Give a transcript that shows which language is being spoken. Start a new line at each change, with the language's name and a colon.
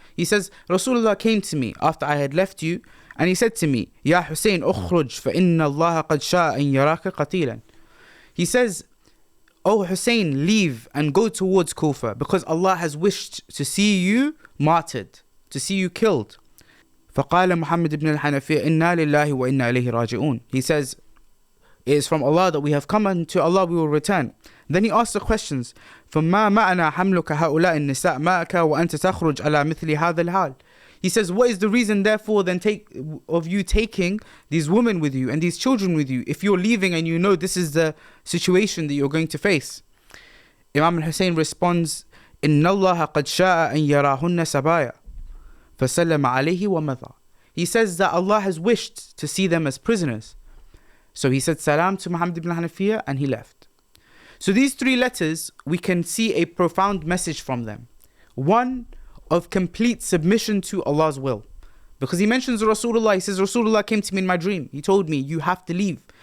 English: He says, Rasulullah came to me after I had left you, and he said to me, Ya Hussein,
Arabic: ukhruj fa inna Allah qad sha'a an yaraka qatilan.
English: He says, Oh Hussein, leave and go towards Kufa, because Allah has wished to see you martyred, to see you killed.
Arabic: فقال محمد ibn al-Hanafiya, إنا لله وإنا إليه راجعون.
English: He says, it is from Allah that we have come, and to Allah we will return. Then he asks the questions,
Arabic: فما معنى حملك هؤلاء النساء معك وأنت تخرج على مثل هذا الحال.
English: He says, what is the reason therefore then of you taking these women with you and these children with you if you're leaving and you know this is the situation that you're going to face? Imam al-Hussain responds,
Arabic: إن الله قد شاء أن يراهن سبايا فسلم عليه ومضى.
English: He says that Allah has wished to see them as prisoners. So he said salam to Muhammad ibn Hanafiya and he left. So these three letters, we can see a profound message from them. One, of complete submission to Allah's will. Because he mentions Rasulullah, he says, Rasulullah came to me in my dream. He told me, you have to leave.